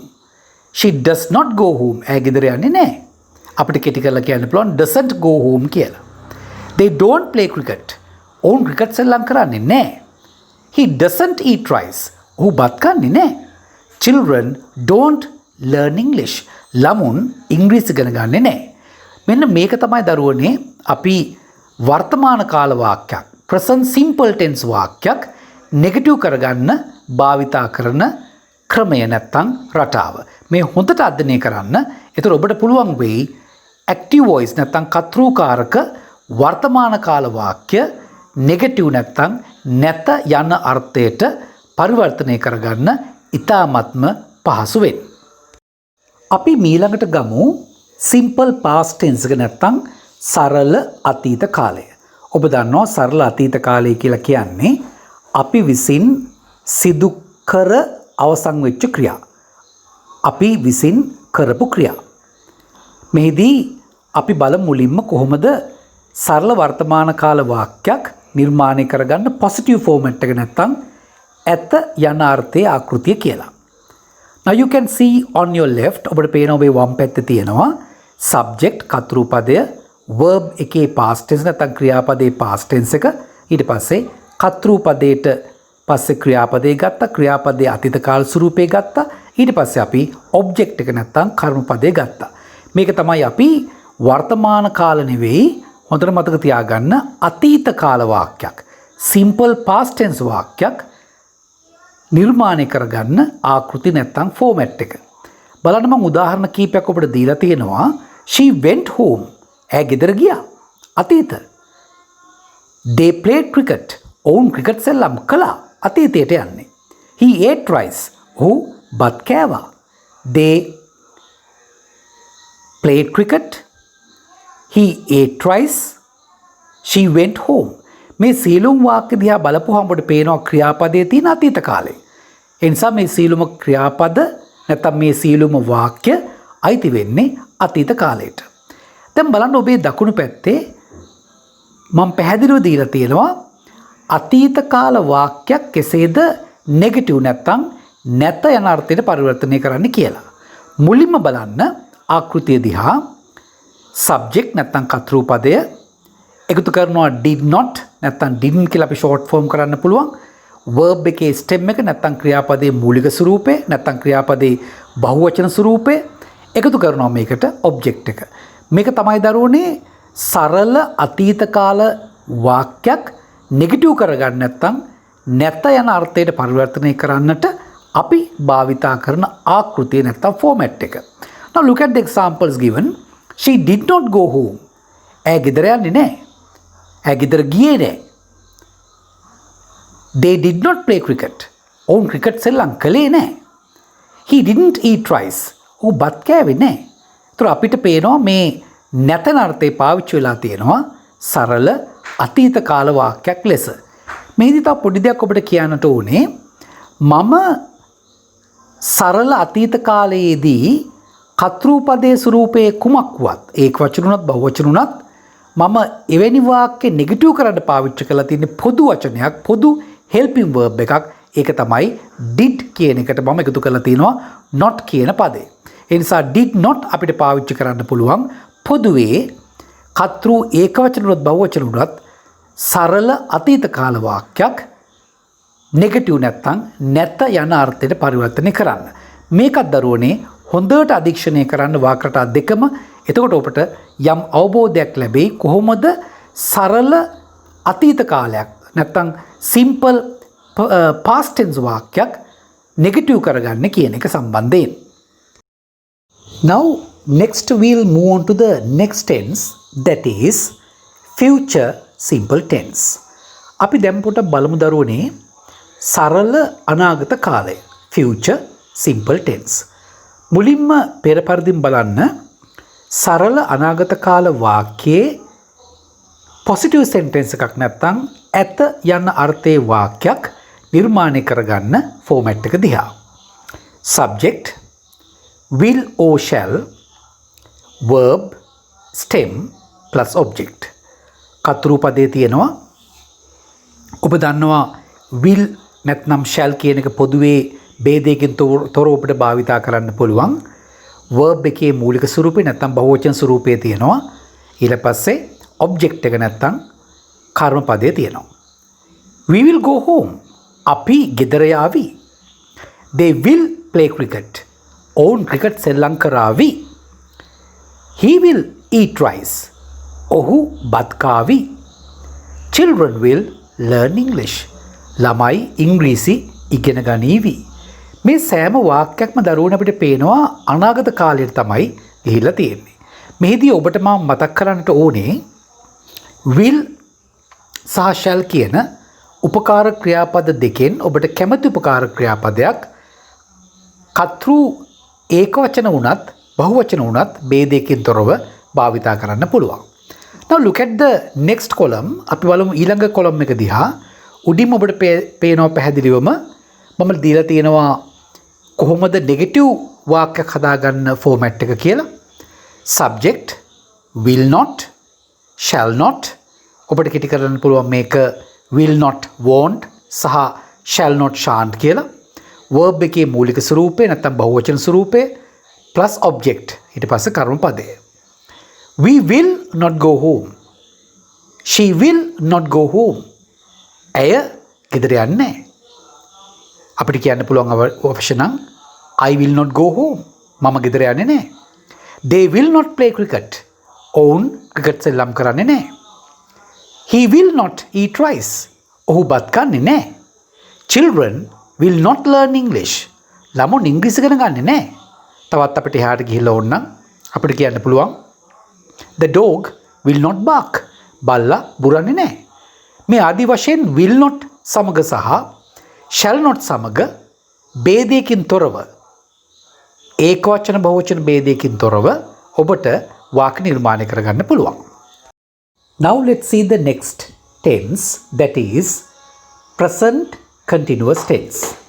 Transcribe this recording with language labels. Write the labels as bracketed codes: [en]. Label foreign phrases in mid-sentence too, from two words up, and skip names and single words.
[en] She does not go home. [si] ඈ ගෙදර යන්නේ නෑ. අපිට කෙටි කරලා කියන්න පුළුවන් [en] doesn't go home [si] කියලා. [en] They don't play cricket. [si] ඔවුන් ක්‍රිකට් සෙල්ලම් කරන්නේ නෑ. [en] He doesn't eat rice. [si] ඔහු බත් කන්නේ නෑ. [en] Children don't learn English. [si] ළමුන් ඉංග්‍රීසි ඉගෙන ගන්නේ නෑ. මෙන්න මේක තමයි දරුවනේ අපි වර්තමාන කාල වාක්‍යයක් [en] present simple tense [si] වාක්‍යයක් නෙගටිව් කරගන්න භාවිතා කරන ක්‍රමය නැත්නම් රටාව. මේ හොඳට අධ්‍යයනය කරන්න. ඒතර ඔබට පුළුවන් වෙයි [en] active voice [si] නැත්නම් කතෘකාරක වර්තමාන කාල වාක්‍ය නෙගටිව් නැත්නම් නැත යන අර්ථයට පරිවර්තනය කරගන්න ඉතාමත්ම පහසු වෙයි. අපි ඊළඟට ගමු [en] simple past tense [si] එක නැත්නම් සරල අතීත කාලය. ඔබ දන්නවා සරල අතීත කාලය කියලා කියන්නේ අපි විසින් සිදු කර අවසන් වෙච්ච ක්‍රියා. අපි විසින් කරපු ක්‍රියා. මෙහිදී අපි බලමු මුලින්ම කොහොමද සරල වර්තමාන කාල වාක්‍යයක් නිර්මාණය කරගන්න [en] positive format [si] එක නැත්නම් ඇත යන අර්ථයේ ආකෘතිය කියලා. [en] Now you can see on your left [si] ඔබට පේන ඔබේ වම් පැත්තේ තියෙනවා [en] subject [si] කතෘ පදය [en] verb [si] එකේ [en] past tense [si] නැත්නම් ක්‍රියාපදයේ [en] past tense [si] එක ඊට පස්සේ කතෘ පදයට පස්සේ ක්‍රියාපදේ ගත්තා ක්‍රියාපදයේ අතීත කාල ස්වරූපේ ගත්තා ඊට පස්සේ අපි object එක නැත්නම් කර්ම පදේ ගත්තා මේක තමයි අපි වර්තමාන කාල නෙවෙයි හොඳට මතක තියාගන්න අතීත කාල වාක්‍යයක් [en] simple past tense [si] වාක්‍යයක් නිර්මාණය කරගන්න ආකෘති නැත්නම් ෆෝමැට් එක. බලන්න මම උදාහරණ කීපයක් ඔබට දීලා තියෙනවා. [en] She went home. [si] ඇය ගෙදර ගියා. අතීත. [en] They played cricket. [si] ඔවුන් ක්‍රිකට් සෙල්ලම් කළා. අතීතයට යන්නේ. [en] He ate rice. [si] ඔහු බත් කෑවා. [en] They played cricket. He ate rice. She went home. [si] මේ සීලුම් වාක්‍ය දිහා බලපුවහම ඔබට පේනවා ක්‍රියාපදයේ තියෙන අතීත කාලේ. ඒ නිසා මේ සීලුම ක්‍රියාපද නැත්නම් මේ සීලුම වාක්‍ය අයිති වෙන්නේ අතීත කාලයට. දැන් බලන්න ඔබේ දකුණු පැත්තේ මම පැහැදිලිව දීලා තියෙනවා අතීත කාල වාක්‍යයක් කෙසේද නෙගටිව් නැත්නම් නැත යන අර්ථයට පරිවර්තනය කරන්න කියලා. මුලින්ම බලන්න ආකෘතිය දිහා subject නැත්නම් කතෘ පදය එකතු කරනවා [en] did not [si] නැත්නම් didn't කියලා අපි [en] short form [si] කරන්න පුළුවන්. verb එකේ stem එක නැත්නම් ක්‍රියාපදයේ මූලික ස්වරූපය නැත්නම් ක්‍රියාපදයේ බහුවචන ස්වරූපය එකතු කරනවා මේකට object එක. මේක තමයි දරුවනේ සරල අතීත කාල වාක්‍යයක් නෙගටිව් කරගන්න නැත්නම් නැත යන අර්ථයට පරිවර්තනය කරන්නට අපි භාවිතා කරන ආකෘතිය නැත්නම් format එක. [en] Now look at the examples given. She did not go home. [si] ඇය ගෙදර යන්නේ නැහැ. ඇය ගෙදර ගියේ නැහැ. [en] They did not play cricket. [si] ඔවුන් ක්‍රිකට් සෙල්ලම් කළේ නැහැ. [en] He didn't eat rice. [si] ඔහු බත් කෑවේ නැහැ. ඒතර අපිට පේනවා මේ නැතන අර්ථේ පාවිච්චි වෙලා තියෙනවා සරල අතීත කාල වාක්‍යයක් ලෙස. මේදී තව පොඩි දෙයක් ඔබට කියන්නට ඕනේ. මම සරල අතීත කාලයේදී කතෘ පදයේ ස්වරූපයේ කුමක් වුවත් ඒක වචන උනත් බහුවචන උනත් මම එවැනි වාක්‍ය නෙගටිව් කරන්න පාවිච්චි කරලා තියෙන පොදු වචනයක් පොදු [en] helping verb [si] එකක් ඒක තමයි did කියන එකට මම එකතු කරලා තිනවා not කියන පදේ. ඒ නිසා [en] did not [si] අපිට පාවිච්චි කරන්න පුළුවන් පොදුවේ කතෘ ඒකවචන උනත් බහුවචන උනත් සරල අතීත කාල වාක්‍යයක් නෙගටිව් නැත්නම් නැත යන අර්ථයට පරිවර්තනය කරන්න. මේකත් දරුවනේ හොඳට අධීක්ෂණය කරන්න වාක්‍යරටා දෙකම එතකොට ඔබට යම් අවබෝධයක් ලැබෙයි කොහොමද සරල අතීත කාලයක් නැත්නම් [en] simple past tense [si] වාක්‍යයක් නෙගටිව් කරගන්න කියන එක සම්බන්ධයෙන්. [en] Now next we'll move on to the next tense that is future simple tense. [si] අපි දැන් පොඩ බලමු දරුවනේ සරල අනාගත කාලය [en] future simple tense. [si] මුලින්ම පෙර පරිදිම බලන්න සරල අනාගත කාල වාක්‍යයේ [en] positive sentence [si] එකක් නැත්නම් ඇත යන අර්ථයේ වාක්‍යයක් නිර්මාණය කරගන්න format එක දිහා. [en] subject will or shall verb stem plus object. [si] කතෘ පදයේ තියෙනවා ඔබ දන්නවා will නැත්නම් shall කියන එක පොදුවේ ભેදයකින් තොරව ඔබට භාවිතා කරන්න පුළුවන්. verb එකේ මූලික ස්වරූපේ නැත්නම් බහුවචන ස්වරූපයේ තියෙනවා. ඊට පස්සේ object එක නැත්නම් කර්ම පදයේ තියෙනවා. [en] We will go home. [si] අපි ගෙදර යාවි. [en] They will play cricket. [si] ඔවුන් ක්‍රිකට් සෙල්ලම් කරાવી. [en] He will eat rice. [si] ඔහු බත් කාවි. [en] Children will learn English. [si] ළමයි ඉංග්‍රීසි ඉගෙන ගනීවි. මේ සෑම වාක්‍යයක්ම දරුවන අපිට පේනවා අනාගත කාලයට තමයි ගිහිල්ලා තියෙන්නේ. මෙහිදී ඔබට මම මතක් කරන්නට ඕනේ will සහ shall කියන උපකාර ක්‍රියාපද දෙකෙන් ඔබට කැමති උපකාර ක්‍රියාපදයක් කතෘ ඒකවචන වුණත් බහුවචන වුණත් ભેදයකින් තොරව භාවිතා කරන්න පුළුවන්. [en] Now look at the next column. [si] අපි බලමු ඊළඟ column එක දිහා. උඩින් ඔබට පේනවා පැහැදිලිවම මම දීලා තියෙනවා කොහොමද නෙගටිව් වාක්‍යයක් හදාගන්න format එක කියලා. [en] subject will not shall not [si] ඔබට කෙටි කරන්න පුළුවන් මේක [en] will not won't සහ shall not shan't කියලා. [si] verb එකේ මූලික ස්වරූපය නැත්නම් බහුවචන ස්වරූපය [en] plus object [si] ඊට පස්සේ කර්ම පදය. [en] We will not go home. She will not go home. [si] ඇය ගෙදර යන්නේ නැහැ. අපිට කියන්න පුළුවන් අවශ්‍ය නම් [en] I will not go home. [si] මම ගෙදර යන්නේ නැහැ. [en] They will not play cricket. [si] ඔවුන් ක්‍රිකට් සෙල්ලම් කරන්නේ නැහැ. [en] He will not eat rice. [si] ඔහු බත් කන්නේ නැහැ. [en] Children will not learn English. [si] ළමුන් ඉංග්‍රීසි ඉගෙන ගන්නේ නැහැ. තවත් අපිට එහාට ගිහිල්ලා ඕන නම් අපිට කියන්න පුළුවන් [en] The dog will not bark. [si] බල්ලා බුරන්නේ නැහැ. මේ ආදි වශයෙන් [en] will not [si] සමග සහ [en] shall not [si] සමග ભેදයකින් තොරව ඒකවචන බහුවචන ભેදයකින් තොරව ඔබට වාක්‍ය නිර්මාණය කරගන්න පුළුවන්. [en] Now let's see the next tense, that is present continuous tense.